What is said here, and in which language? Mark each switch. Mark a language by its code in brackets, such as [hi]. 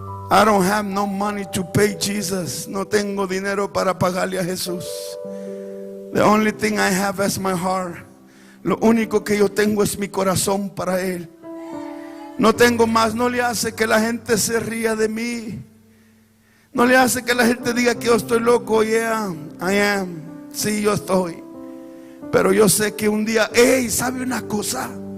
[en] I don't have no money to pay Jesus. [es] No tengo dinero para pagarle a Jesús. [en] The only thing I have is my heart. [es] Lo único que yo tengo es mi corazón para Él. No tengo más. No le hace que la gente se ría de mí. No le hace que la gente diga que yo estoy loco. [en] Yeah, I am. [es] Sí, yo estoy. Pero yo sé que un día, ¿sabe una cosa?